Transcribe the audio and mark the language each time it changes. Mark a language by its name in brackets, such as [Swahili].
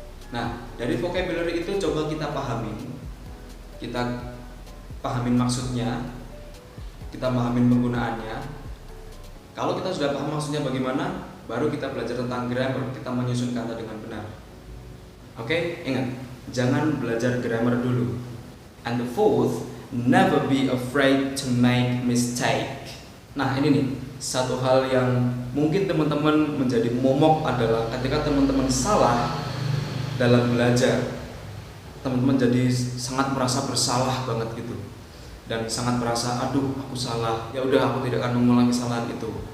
[Indonesian] Nah, dari vocabulary itu coba kita pahamin maksudnya, kita pahamin penggunaannya. Kalau kita sudah paham maksudnya bagaimana, baru kita belajar tentang grammar, kita menyusun kata dengan benar. Oke, ingat, jangan belajar grammar dulu. [English] And the fourth, never be afraid to make mistake. [Indonesian] Nah, ini nih, satu hal yang mungkin teman-teman menjadi momok adalah ketika teman-teman salah dalam belajar, teman-teman jadi sangat merasa bersalah banget gitu, dan sangat merasa aduh aku salah, ya udah aku tidak akan mengulangi kesalahan itu.